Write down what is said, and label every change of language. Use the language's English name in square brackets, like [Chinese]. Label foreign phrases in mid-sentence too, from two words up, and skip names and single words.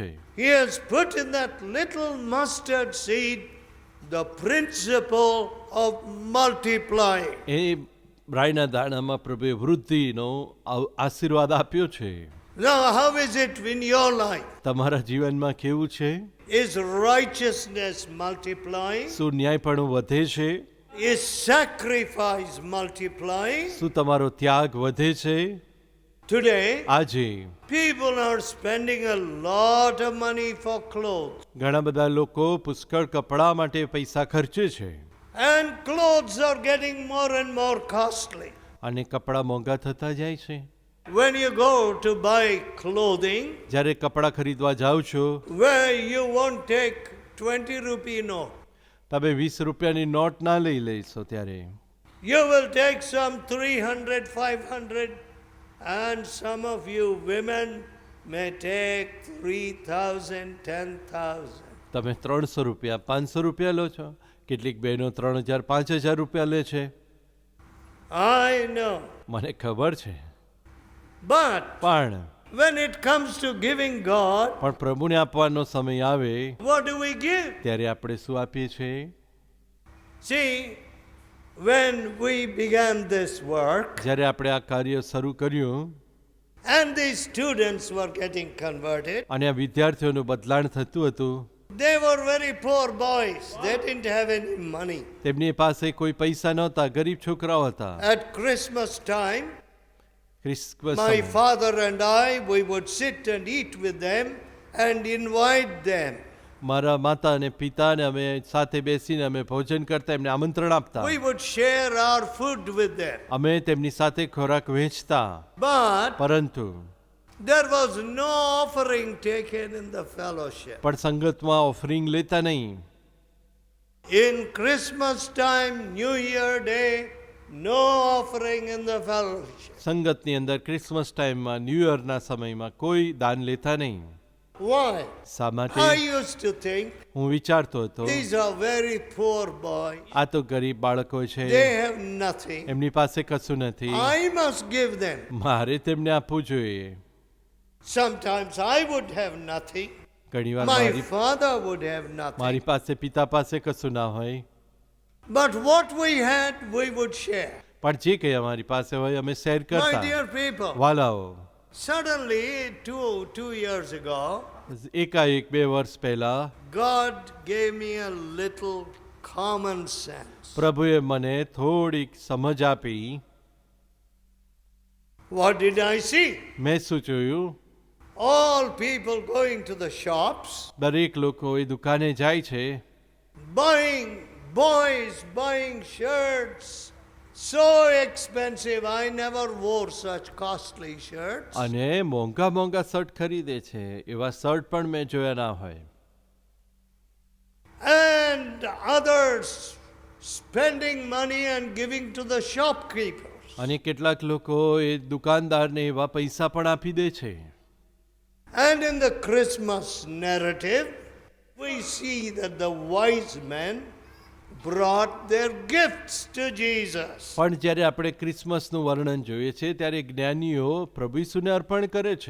[English] He has put in that little mustard seed the principle of multiplying. [Gujarati] એ રાઈના દાણામાં પ્રભુએ વૃદ્ધિનો આશીર્વાદ આપ્યો છે. [English] Now, how is it in your life? [Gujarati] તમારા જીવનમાં કેવું છે? [English] Is righteousness multiplying? [Gujarati] શું ન્યાયપણું વધે છે? [English] Is sacrifice multiplying? [Gujarati] શું તમારો ત્યાગ વધે છે? [English] Today, [Gujarati] આજે [English] people are spending a lot of money for clothes. [Gujarati] ઘણા બધા લોકો પુષ્કળ કપડા માટે પૈસા ખર્ચે છે. [English] And clothes are getting more and more costly. [Gujarati] અને કપડા મોંઘા થતા જાય છે. [English] When you go to buy clothing, [Gujarati] જ્યારે કપડા ખરીદવા જાઓ છો [English] where you won't take 20 rupee note. [Gujarati] તમે 20 રૂપિયાની નોટ ના લઈ લેશો ત્યારે [English] You will take some 300, 500, and some of you women may take 3,000, 10,000. [Gujarati] તમે 300 રૂપિયા 500 રૂપિયા લો છો. કેટલીક બહેનો 3,000 5,000 રૂપિયા લે છે. [English] I know. [Gujarati] મને ખબર છે. [English] But [Gujarati] પણ [English] when it comes to giving God, [Gujarati] પણ પ્રભુને આપવાનો સમય આવે [English] what do we give? [Gujarati] ત્યારે આપણે શું આપીએ છીએ? [English] See, when we began this work [Gujarati] જ્યારે આપણે આ કાર્ય શરૂ કર્યું [English] and these students were getting converted, [Gujarati] અને આ વિદ્યાર્થીઓનું બદલાણ થતું હતું, [English] they were very poor boys. They didn't have any money. [Gujarati] તેમની પાસે કોઈ પૈસા નહોતા, ગરીબ છોકરાઓ હતા. [English] At Christmas time, [Gujarati] ક્રિસ્મસ [English] my [Gujarati] સમયે [English] father and I, we would sit and eat with them and invite them. [Gujarati] મારા માતા અને પિતાને અમે સાથે બેસીને અમે ભોજન કરતા, એમને આમંત્રણ આપતા. [English] We would share our food with them. [Gujarati] અમે તેમની સાથે ખોરાક વહેંચતા. [English] But [Gujarati] પરંતુ [English] there was no offering taken in the fellowship. [Gujarati] પણ સંગતમાં ઓફરિંગ લેતા નહીં. [English] In Christmas time, New Year Day, no offering in the fellowship. [Gujarati] સંગતની અંદર ક્રિસમસ ટાઈમમાં ન્યૂ યરના સમયમાં કોઈ દાન લેતા નહીં. [English] Why? [Gujarati] શા માટે? [English] I used to think [Gujarati] હું વિચારતો હતો [English] these are very poor boys. [Gujarati] આ તો ગરીબ બાળકો છે, [English] They have nothing. [Gujarati] એમની પાસે કશું નથી, [English] I must give them. [Gujarati] મારે તેમને આપવું જોઈએ. [English] Sometimes I would have nothing. [Gujarati] ઘણીવાર [English] My [Gujarati] મારી [English] father would have nothing. [Gujarati] મારી પાસે પિતા પાસે કશું ના હોય, [English] But what we had, we would share. [Gujarati] પણ જે કંઈ અમારી પાસે હોય અમે શેર [English] My [Gujarati] કરતા. [English] dear people, [Gujarati] વાલાઓ, [English] suddenly, two years ago, [Gujarati] એકાએક 2 વર્ષ પહેલા [English] God gave me a little common sense. [Gujarati] પ્રભુએ મને થોડીક સમજ આપી. [English] What did I see? [Gujarati] મેં શું જોયું? [English] All people going to the shops, [Gujarati] દરેક લોકો એ દુકાને જાય છે, [English] boys buying shirts, so expensive. I never wore such costly shirts. [Gujarati] અને મોંઘા મોંઘા શર્ટ ખરીદે છે. એવા શર્ટ પણ મેં જોયા ના હોય. [English] And others spending money and giving to the shopkeepers. [Gujarati] અને કેટલાક લોકો એ દુકાનદારને એવા પૈસા પણ આપી દે છે. [English] And in the Christmas narrative, we see that the wise men brought their gifts to Jesus. [Gujarati] પણ જ્યારે આપણે ક્રિસમસનું વર્ણન જોઈએ છે ત્યારે જ્ઞાનીઓ પ્રભુ ઈસુને અર્પણ કરે છે.